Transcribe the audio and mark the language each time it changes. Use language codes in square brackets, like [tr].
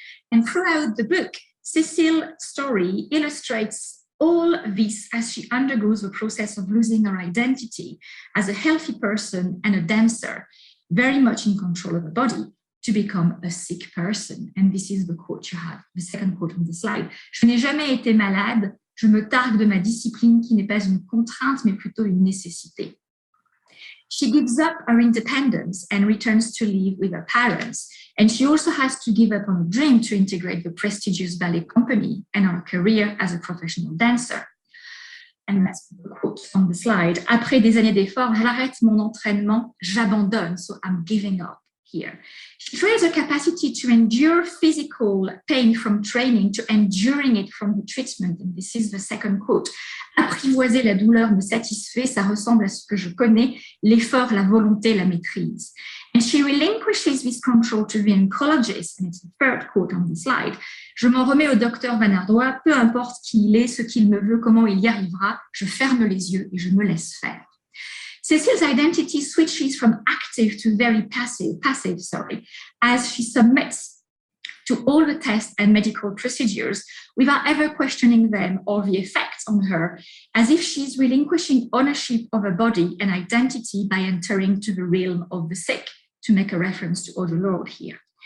[en] And throughout the book, Cecile's story illustrates all this as she undergoes the process of losing her identity as a healthy person and a dancer, very much in control of her body, to become a sick person. And this is the quote you have, the second quote on the slide. [fr] Je n'ai jamais été malade, je me targue de ma discipline qui n'est pas une contrainte, mais plutôt une nécessité. [en] She gives up her independence and returns to live with her parents. And she also has to give up on a dream to integrate the prestigious ballet company and her career as a professional dancer. And that's the quote on the slide. [fr] Après des années d'efforts, j'arrête mon entraînement, j'abandonne, [en] so I'm giving up here. She trains her capacity to endure physical pain from training to enduring it from the treatment. And this is the second quote. [fr] Apprivoiser la douleur me satisfait, ça ressemble à ce que je connais, l'effort, la volonté, la maîtrise. [en] And she relinquishes this control to the oncologist, and it's the third quote on the slide. [fr] Je m'en remets au docteur Van Ardois, peu importe qui il est, ce qu'il me veut, comment il y arrivera, je ferme les yeux et je me laisse faire. [en] Cecile's identity switches from active to very passive, as she submits to all the tests and medical procedures without ever questioning them or the effects on her, as if she's relinquishing ownership of her body and identity by entering to the realm of the sick, to make a reference to Other Lord here.